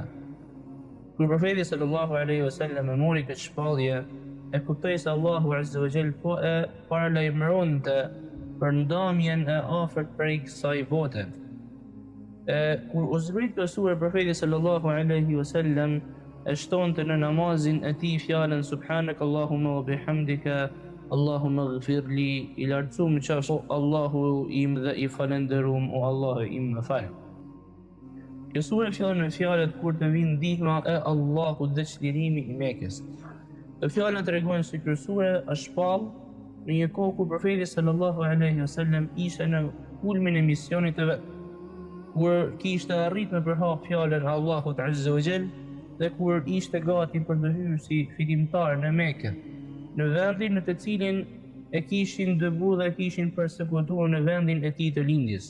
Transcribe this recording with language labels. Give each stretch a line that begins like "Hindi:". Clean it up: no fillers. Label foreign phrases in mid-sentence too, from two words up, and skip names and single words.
Albanian: Kur Profeti
Arabic: صلى الله عليه وسلم
Albanian: e mori këtë shpallje, e kuptoi se Allahu
Arabic: عز وجل
Albanian: po e paralajmëronte për ndamjen e afërt prej kësaj bote. Kur u zbrit kjo surë, Profeti
Arabic: صلى الله عليه وسلم
Albanian: e shtonte në namazin e tij fjalën
Arabic: سبحانك اللهم وبحمدك اللهم اغفر لي,
Albanian: i lartësuam qofsh Allahu im dhe i falenderuam o Allahu im më fal. Kjo surë fillon me fjalët kur të vinë ndihma e Allahut dhe çlirimi i Mekës. Këto fjalë tregojnë se kjo surë është shpall në një kohë kur Profeti
Arabic: صلى الله عليه وسلم
Albanian: ishte në kulmin e misionit të vet, kur kishte arritur me përhap fjalën e Allahut
Arabic: عز وجل
Albanian: dhe kur ishte gati për të hyrë si fitimtar në Mekë, në vendin në të cilin e kishin dëbuar dhe kishin përsekutuar në vendin e tij të lindjes.